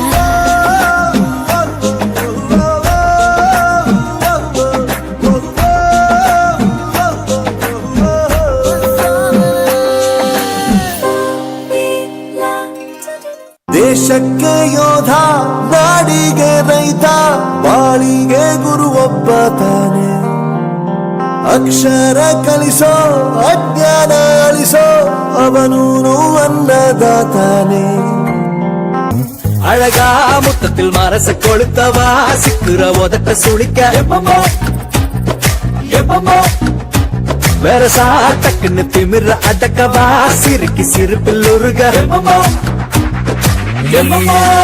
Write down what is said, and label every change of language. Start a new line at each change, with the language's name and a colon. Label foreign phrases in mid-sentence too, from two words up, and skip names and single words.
Kannada: ದೇಶಕ್ಕೆ ಯೋಧ ನಾಡಿಗೆ ರೈತ ಬಾಳಿಗೆ ಗುರು ಒಬ್ಬ ತಾನೆ ಅಕ್ಷರ ಕಲಿಸೋ ಅಜ್ಞಾನ ಅಳಿಸೋ ಅವನೂನು ಅನ್ನದಾತಾನೆ
Tamil: அழகா முத்தத்தில் மரச கொளுத்தவா சிக்குற உதட்ட சுழிக்க எப்பமோ எப்பமோ வேற சாட்டக்குன்னு திமிர அடக்கவா சிறுக்கி சிரிப்பில் உருக எப்பமோ எப்பமோ